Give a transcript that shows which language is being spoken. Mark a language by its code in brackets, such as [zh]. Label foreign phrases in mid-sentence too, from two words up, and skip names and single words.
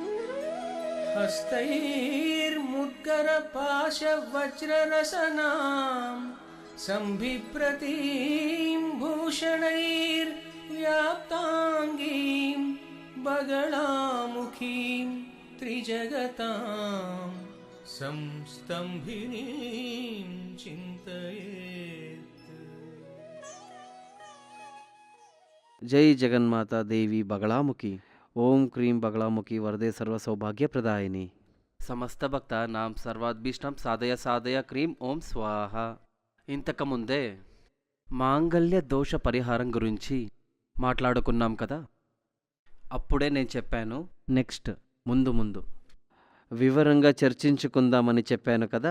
[sa] हस्तैर्मुद्गरपाशवज्ररसनां सम्बिभ्रतीं भूषणैर्व्याप्ताङ्गीं बगलामुखीं त्रिजगतां संस्तम्भिनीं चिन्तयेत्। जय जगन्माता देवी बगलामुखी। ओम क्रीं बगलामुखी वरदे सर्व सौभाग्य प्रदायिनी। సమస్త భక్త నాం సర్వాద్భీష్టం సాధయ సాధయ క్రీం ఓం స్వాహ. [te] ఇంతకుముందే మాంగళ్య దోష పరిహారం గురించి మాట్లాడుకున్నాం కదా. అప్పుడే నేను చెప్పాను నెక్స్ట్ ముందు వివరంగా చర్చించుకుందామని చెప్పాను కదా.